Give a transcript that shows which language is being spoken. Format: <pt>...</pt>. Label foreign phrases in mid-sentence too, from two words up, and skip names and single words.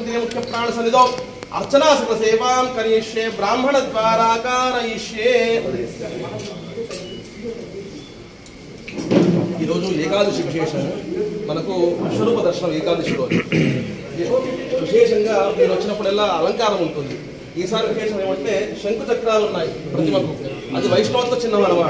<sa>दिने मुख्य प्राण सन्निधौ अर्चना सकल सेवां करिष्ये ब्राह्मण द्वारा कारयिष्ये।</sa> <te>ఈ రోజు ఏకాదశి విశేషం మనకు విశ్వరూప దర్శనం ఏకాదశి రోజు విశేషంగా మీరు వచ్చినప్పుడల్లా అలంకారం ఉంటుంది. ఈసారి విశేషం ఏమంటే శంకు చక్రాలు ఉన్నాయి ప్రతిమకు, అది వైష్ణవంతో చిన్నం అన్నమాట.</te>